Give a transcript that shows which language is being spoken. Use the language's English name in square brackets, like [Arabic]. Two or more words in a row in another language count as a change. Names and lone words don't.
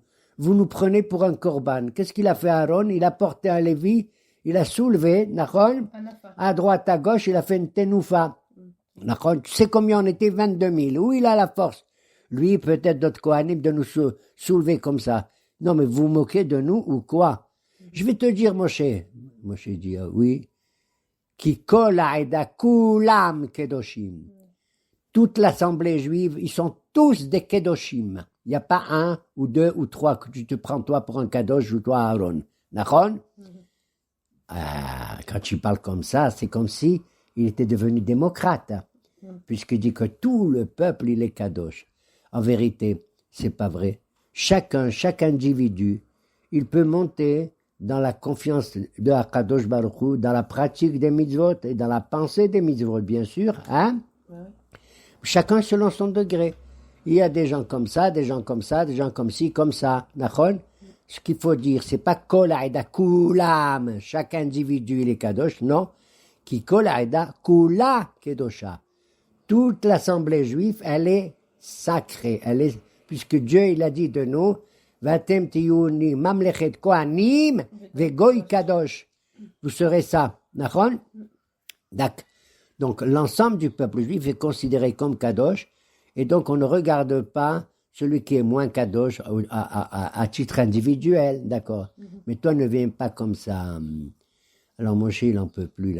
[French] Vous nous prenez pour un korban. Qu'est-ce qu'il a fait Aaron? Il a porté un Lévi, il a soulevé, Nachon, à droite, à gauche, il a fait une tenoufa. Nachon, tu sais combien on était? 22 000. Où il a la force? Lui, peut-être d'autres Kohanim, de nous soulever comme ça. Non, mais vous vous moquez de nous ou quoi? Je vais te dire, Moshe. Moshe dit, oui. [Hebrew] כי כל העדה כולם קדושים. [French] Toute l'assemblée juive, ils sont tous des kedoshim. Il n'y a pas un ou deux ou trois que tu te prends toi pour un kadosh ou toi Aaron. Nachon? Quand tu parles comme ça, c'est comme si il était devenu démocrate. Puisqu'il dit que tout le peuple, il est kadosh. En vérité, c'est pas vrai. Chaque individu, il peut monter dans la confiance de [Hebrew] הקדוש ברוך הוא, [French] dans la pratique des mitzvot et dans la pensée des mitzvot, bien sûr. Hein? Chacun selon son degré. Il y a des gens comme ça, des gens comme ça, des gens comme ci, comme ça. Nachon? Ce qu'il faut dire, c'est pas [Hebrew] כל העדה כולם, [French] chaque individu il est kadosh, non. [Hebrew] כי כל העדה כולה קדושה. [French] Toute l'assemblée juive, elle est sacrée. Puisque Dieu, il a dit de nous, [Hebrew] ואתם תהיו לי ממלכת כהנים וגוי קדוש. [French] Vous serez ça. Nachon? Donc, l'ensemble du peuple juif est considéré comme kadosh, et donc on ne regarde pas celui qui est moins kadosh à titre individuel, d'accord? Mais toi, ne viens pas comme ça. Alors Moshe, il n'en peut plus.